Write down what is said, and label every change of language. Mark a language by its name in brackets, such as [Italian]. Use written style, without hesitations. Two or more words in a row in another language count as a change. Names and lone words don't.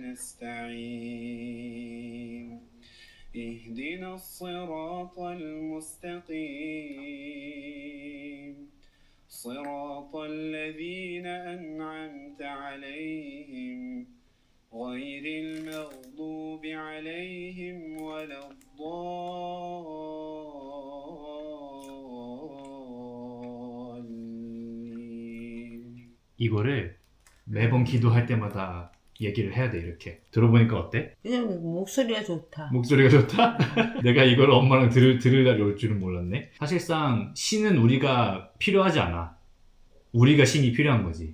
[Arabic] نستعين اهدنا الصراط المستقيم صراط الذين أنعمت عليهم غير المغضوب عليهم ولا الضالين. [Korean] 이거를 매번 기도할 때마다 얘기를 해야 돼. 이렇게 들어보니까 어때? 그냥 목소리가 좋다. 목소리가 좋다? 내가 이걸 엄마랑 들을 날이 올 줄은 몰랐네. 사실상 신은 우리가 필요하지 않아. 우리가 신이 필요한 거지.